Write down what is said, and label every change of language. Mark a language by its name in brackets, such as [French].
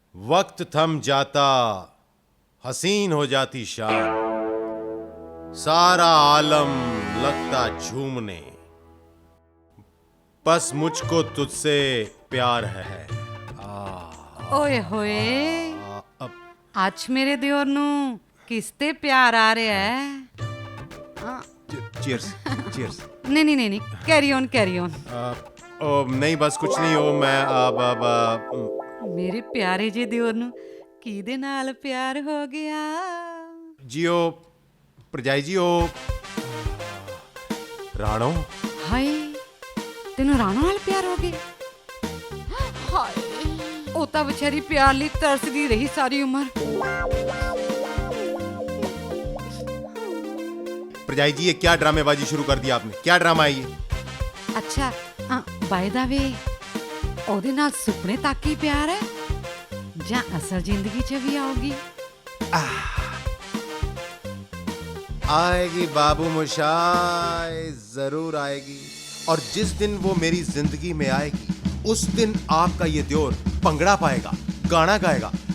[Hindi] वक्त थम जाता, हसीन हो जाती शाम, सारा आलम लगता झूमने, बस मुझको तुझसे प्यार है। [Punjabi] ਓਏ ਹੋਏ, ਅੱਜ ਮੇਰੇ ਦਿਓਰ ਨੂੰ ਕਿਸ ਤੇ ਪਿਆਰ ਆ ਰਿਹਾ ਹੈ? [English] Cheers cheers. [Hindi] नहीं नहीं नहीं नहीं, [English] Carry on carry on. [Hindi] नहीं बस कुछ नहीं हो। मैं अब [Punjabi] ਮੇਰੇ ਪਿਆਰੇ ਜੇ ਦਿਓਰ ਨੂੰ ਕਿਹਦੇ ਨਾਲ ਪਿਆਰ ਹੋ ਗਿਆ? [Hindi] जियो प्रजाई जी हो राणो। [Punjabi] ਹਾਏ, ਤੈਨੂੰ ਰਾਣੋ ਨਾਲ ਪਿਆਰ ਹੋ ਗਿਆ? ਹਾਏ, ਉਹ ਤਾਂ ਵਿਚਾਰੀ ਪਿਆਰ ਲਈ ਤਰਸਦੀ ਰਹੀ ਸਾਰੀ ਉਮਰ। [Hindi] प्रजाई जी ये क्या ड्रामेबाजी शुरू कर दी आपने? क्या ड्रामा है ये? [Punjabi] ਅੱਛਾ, [English] by the way, [Punjabi] ਉਹਦੇ ਨਾਲ ਸੁਪਨੇ ਤੱਕ ਹੀ ਪਿਆਰ ਹੈ ਜਾਂ ਅਸਲ ਜ਼ਿੰਦਗੀ 'ਚ ਵੀ ਆਉਗੀ? [Hindi] आएगी बाबू मोशाय, जरूर आएगी। और जिस दिन वो मेरी जिंदगी में आएगी, उस दिन आपका ये दियोर पंगड़ा पाएगा, गाना गाएगा।